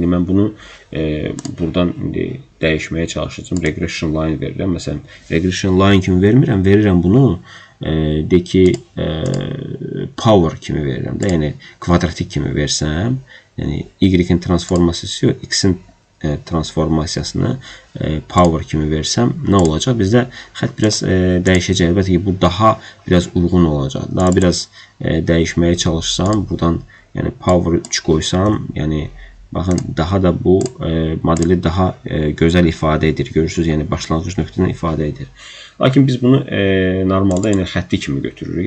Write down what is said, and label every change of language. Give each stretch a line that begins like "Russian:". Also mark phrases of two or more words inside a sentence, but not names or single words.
Azerbaijani: Yəni mən bunu buradan dəyişməyə çalışacağım,
English: regression line
Azerbaijani: verirəm. Məsələn,
English: regression line
Azerbaijani: kimi vermirəm, verirəm bunu de ki, power kimi verirəm də, yəni kvadratik kimi versəm, yəni y-in transformasiyası yox, x-in transformasiyasını power kimi versəm nə olacaq? Bizdə xətt biraz dəyişəcək. Əlbəttə ki, bu daha biraz uyğun olacaq. Daha biraz dəyişməyə çalışsam, buradan yəni power 3 qoysam, yəni baxın, daha da bu modeli daha gözəl ifadə edir. Görürsünüz, yəni başlanğıc nöqtəni ifadə edir. Lakin biz bunu normalda yəni xətti kimi götürürük.